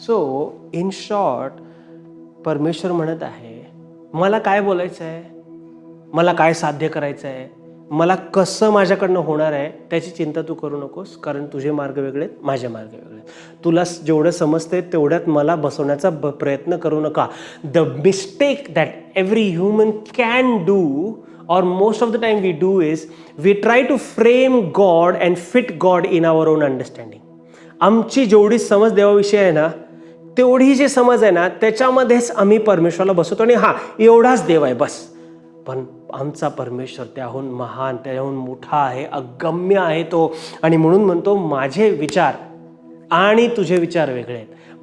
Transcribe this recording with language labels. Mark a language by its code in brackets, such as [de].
[mr] So in short, परमेश्वर म्हणत आहे मला काय बोलायचं आहे, मला काय साध्य करायचं आहे, मला कसं माझ्याकडनं होणार आहे, त्याची चिंता तू करू नकोस, कारण तुझे मार्ग वेगळे आहेत, माझे मार्ग वेगळे आहेत. तुला जेवढं समजते तेवढ्यात मला बसवण्याचा प्रयत्न करू नका. [en] The mistake that every human can do, or most of the time we do, is we try to frame God and fit God in our own understanding. [mr] आमची जेवढी समज देवाविषयी आहे ना, तेवढी जी समज आहे ना, त्याच्यामध्येच आम्ही परमेश्वराला बसवतो आणि हा एवढाच देव आहे बस. पण आमचा परमेश्वर त्याहून महान, त्याहून मोठा आहे, अगम्य आहे तो. आणि म्हणून म्हणतो माझे विचार आणि तुझे विचार वेगळे आहेत.